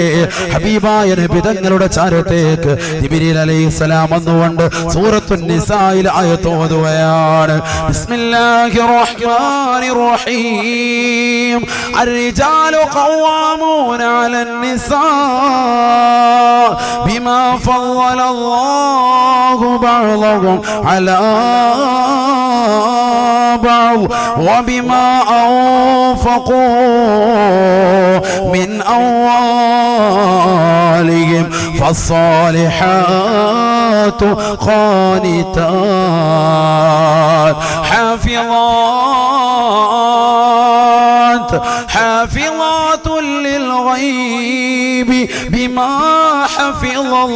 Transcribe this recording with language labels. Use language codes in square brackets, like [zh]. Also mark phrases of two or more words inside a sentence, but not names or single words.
[ml] ഹബീബായ നബി തങ്ങളുടെ ചാരത്തേക്ക് ജിബ്രീൽ അലൈഹിസ്സലാം വന്നുകൊണ്ട് സൂറത്തുൻ നിസായിൽ ആയത്ത് ഓതുകയാണ്. [ar] بسم الله الرحمن الرحيم. الرجال قوامون على النساء بما فضل الله بعضهم على بعض وبما أنفقوا من أموالهم فالصالحات قانتات حافظات للغيب بما حفظ